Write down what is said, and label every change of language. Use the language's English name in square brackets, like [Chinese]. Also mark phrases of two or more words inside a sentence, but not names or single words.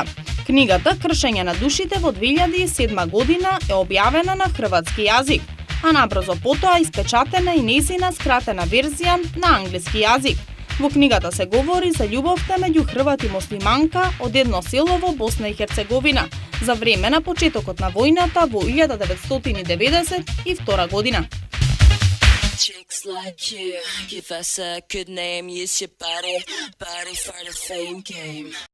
[Macedonian] Книгата Кршење на душите во 2007 година е објавена на хрватски јазик, а набрзо потоа испечатена и нејзина скратена верзија на англиски јазик. Во книгата се говори за љубовта меѓу хрват и муслиманка од едно село во Босна и Херцеговина за време на почетокот на војната во 1992 година. [English] Chicks like you, give us a good name, use your body for the fame game.